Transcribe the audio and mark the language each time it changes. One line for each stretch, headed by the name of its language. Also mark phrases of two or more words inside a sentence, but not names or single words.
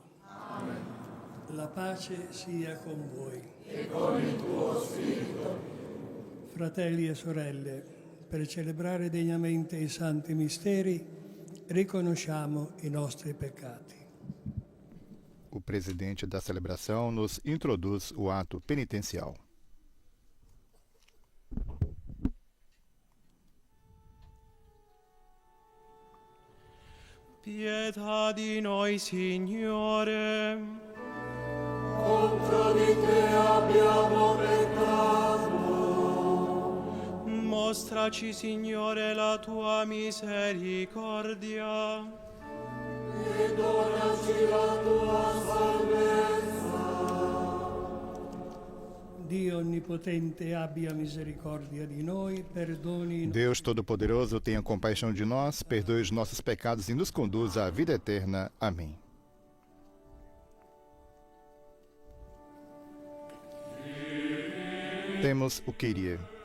Italian: Amen. La pace sia con voi. E con il tuo spirito. Fratelli e sorelle, per celebrare degnamente i santi misteri, riconosciamo i nostri peccati.
Portuguese: O presidente da celebração nos introduz o ato penitencial.
Italian: Pietà di noi, Signore. Contro di te abbiamo peccato. Mostraci, Signore, la tua misericordia. E donaci la tua salvezza. Dio Onnipotente abbia misericordia di noi, perdoni.
Portuguese: Deus Todo-Poderoso, tenha compaixão de nós, perdoe os nossos pecados e nos conduza à vida eterna. Amém. Temos o Kyrie.